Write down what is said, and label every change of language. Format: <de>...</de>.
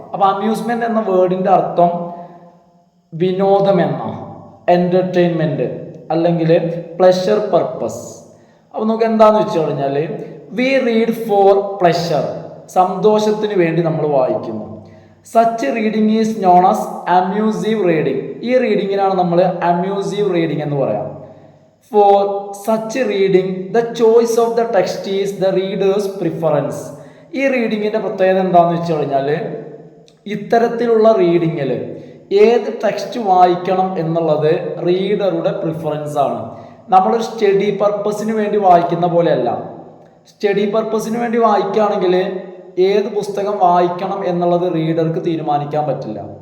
<ml>അപ്പോൾ അമ്യൂസ്മെൻറ്റ് എന്ന വേർഡിൻ്റെ അർത്ഥം വിനോദം എന്ന, എൻ്റർടൈൻമെൻറ്റ് അല്ലെങ്കിൽ പ്ലഷർ പർപ്പസ്. അപ്പോൾ നമുക്ക് എന്താണെന്ന് വെച്ച് കഴിഞ്ഞാൽ</ml> <en>we read for pleasure,</en> <ml>സന്തോഷത്തിന് വേണ്ടി നമ്മൾ വായിക്കുന്നു.</ml> <en>Such reading is known as amusive reading.</en> <ml>ഈ റീഡിങ്ങിനാണ് നമ്മൾ അമ്യൂസീവ് റീഡിംഗ് എന്ന് പറയാം.</ml> <en>For such reading, the choice of the text is the reader's preference.</en> <ml>ഈ റീഡിങ്ങിൻ്റെ പ്രത്യേകത എന്താണെന്ന് വെച്ച് കഴിഞ്ഞാൽ ഇത്തരത്തിലുള്ള റീഡിങ്ങിൽ ഏത് ടെക്സ്റ്റ് വായിക്കണം എന്നുള്ളത് റീഡറുടെ പ്രിഫറൻസ് ആണ്. നമ്മളൊരു സ്റ്റഡി പർപ്പസിന് വേണ്ടി വായിക്കുന്ന പോലെയല്ല. സ്റ്റഡി പർപ്പസിന് വേണ്ടി വായിക്കുകയാണെങ്കിൽ ഏത് പുസ്തകം വായിക്കണം എന്നുള്ളത് റീഡർക്ക് തീരുമാനിക്കാൻ പറ്റില്ല.</ml>